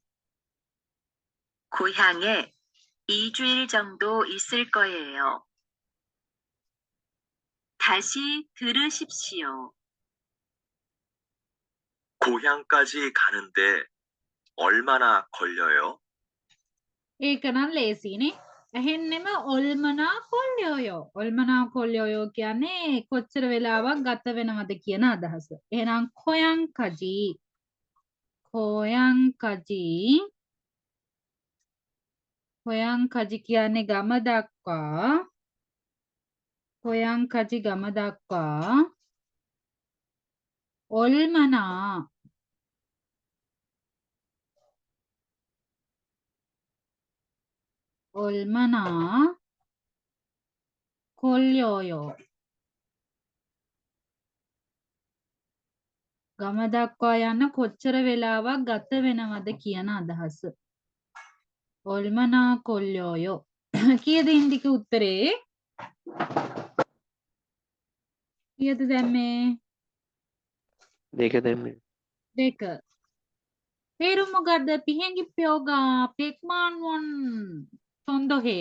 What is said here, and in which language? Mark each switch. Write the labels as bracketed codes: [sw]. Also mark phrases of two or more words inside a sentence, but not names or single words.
[ko] 고향에 2주일 정도 있을 거예요. 다시 들으십시오. 고향까지 가는데 얼마나 걸려요? [si] ඒක නම් ලේසියිනේ. ඇහෙන්නෙම [ko] 얼마나 걸려요. 얼마나 걸려요 [si] කියන්නේ කොච්චර වෙලාවක් ගත වෙනවද කියන අදහස. එහෙනම් කොයන්කජී. කොයන්කජී. කොයන්කජි කියන්නේ ගම දක්වා. කොයන්කජි ගම දක්වා. ඔල්මනා. [ko] 얼마나 걸려요? [si] ගම දක්වා යන්න කොච්චර වෙලාවක් ගත වෙනවද කියන අදහස. [ko] 얼마나 걸려요? [si] කීයද ඉන්දික උත්තරේ? කීයද දැම්මේ? දෙක දැම්මේ. [ko] 2. [si] තේරුම මොකද්ද? [ko] 비행기표가 백만 원 정도 해요.